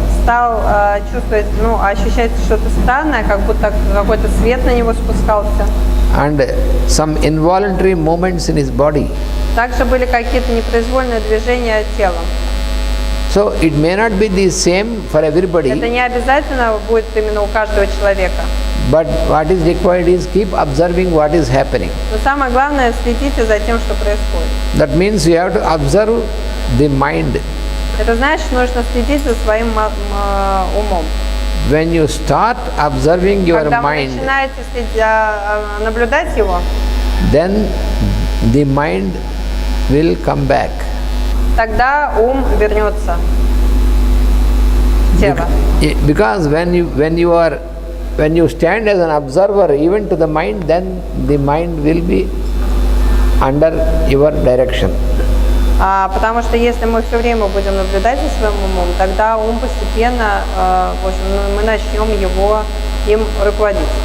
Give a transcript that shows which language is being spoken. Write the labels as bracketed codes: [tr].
[ru] Стал чувствовать, ощущать что-то странное, как будто какой-то свет на него спускался. [en] And some involuntary movements in his body. [ru] Также были какие-то непроизвольные движения телом. [en] So it may not be the same for everybody. [ru] Это не обязательно будет именно у каждого человека. [en] But what is required is keep observing what is happening. [ru] Но самое главное, следите за тем, что происходит. [en] That means you have to observe the mind. [ru] Это значит, нужно следить за своим умом. [en] When you start observing your [ru] Когда вы [en] mind, [ru] начинаете наблюдать его, [en] then the mind will come back. [ru] Тогда ум вернется. Тело. [en] Because when you stand as an observer even to the mind, then the mind will be under your direction. [ru] Потому что если мы все время будем наблюдать за своим умом, тогда ум постепенно, мы начнем им руководить.